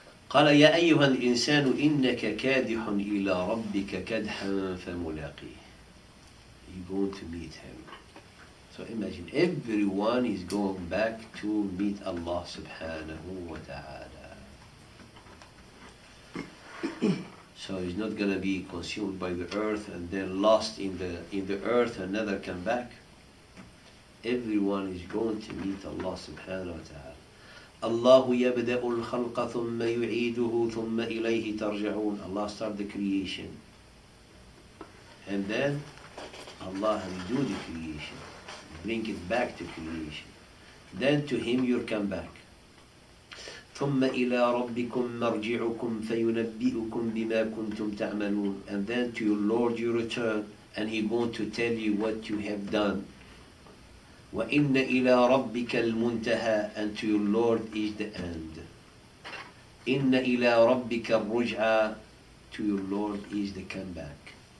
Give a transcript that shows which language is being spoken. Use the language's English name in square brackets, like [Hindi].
[Arabic] قال يا أيها الإنسان إنك كادح إلى ربك كدحا فملاقيه. [English] You're going to meet Him. So imagine, everyone is going back to meet Allah subhanahu wa ta'ala. So he's not going to be consumed by the earth and then lost in the earth and never come back. Everyone is going to meet Allah subhanahu wa ta'ala. [Arabic] Allah يبدأ الخلق ثم يعيده ثم إليه ترجعون. [English] Allah start the creation. And then Allah will do the creation. Bring it back to creation. then to him you'll come back. [Arabic] ثم إلى ربكم مرجعكم فينبئكم بما كنتم تعملون. [English] And then to your Lord you return, and He's going to tell you what you have done. [Arabic] وإن إلى ربك المنتهى, [English] and to your Lord is the end. [Arabic] إن إلى ربك الرجعى, [English] to your Lord is the comeback.